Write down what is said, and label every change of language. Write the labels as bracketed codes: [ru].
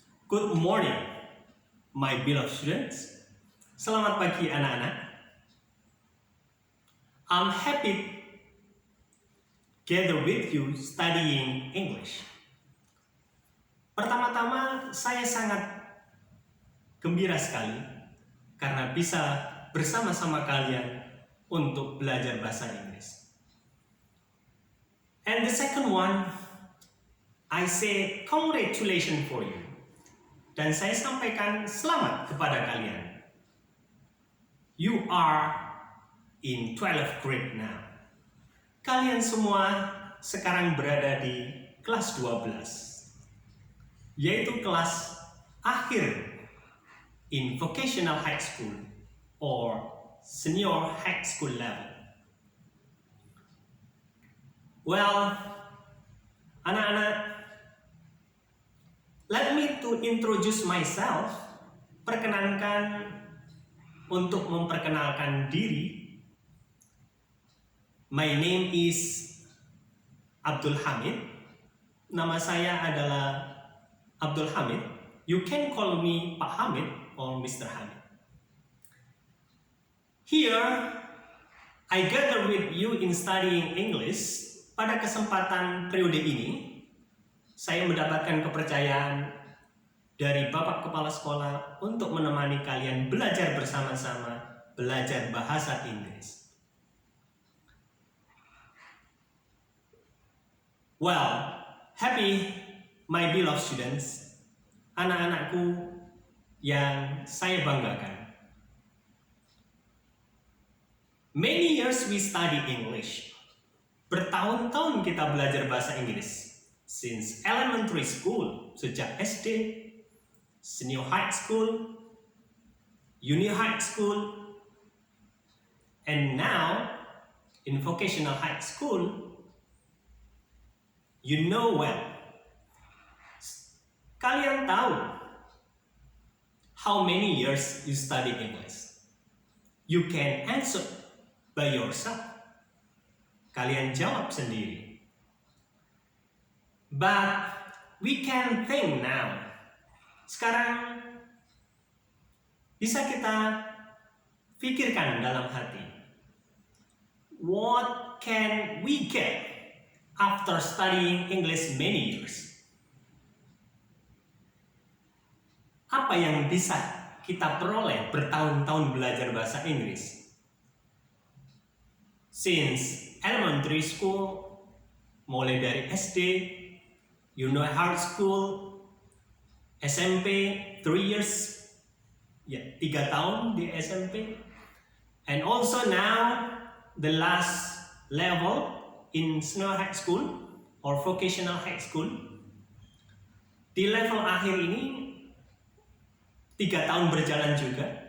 [en] Good morning, my beloved students. [id] Selamat pagi anak-anak. [en] I'm happy gather with you studying English. [id] Pertama-tama saya sangat gembira sekali karena bisa bersama-sama kalian untuk belajar bahasa Inggris. [en] And the second one, I say congratulations for you. [id] Dan saya sampaikan selamat kepada kalian. [en] You are in 12th grade now. [id] Kalian semua sekarang berada di kelas 12. Yaitu kelas akhir [en] in vocational high school or senior high school level. Well, anak-anak, let me to introduce myself. [id] Perkenankan untuk memperkenalkan diri. [en] My name is Abdul Hamid. [id] Nama saya adalah Abdul Hamid. [en] You can call me Pak Hamid or Mr. Hamid. Here, I gather with you in studying English. [id] Pada kesempatan periode ini, saya mendapatkan kepercayaan dari Bapak Kepala Sekolah untuk menemani kalian belajar bersama-sama, belajar bahasa Inggris. [en] Well, happy my beloved students, [id] anak-anakku yang saya banggakan. [en] Many years we study English. [id] Bertahun-tahun kita belajar bahasa Inggris. [en] Since elementary school, [id] sejak SD, [en] senior high school, junior high school, and now in vocational high school. You know well. [id] Kalian tahu [en] how many years you study English? You can answer by yourself. [id] Kalian jawab sendiri. [en] But we can think now. [id] Sekarang bisa kita pikirkan dalam hati. [en] What can we get after studying English many years? [id] Apa yang bisa kita peroleh bertahun-tahun belajar bahasa Inggris? [en] Since elementary school, [id] mulai dari SD, [en] junior high school, SMP, 3 years, [id] 3 tahun di SMP, [en] and also now the last level in senior high school or vocational high school. [id] Di level akhir ini 3 tahun berjalan juga.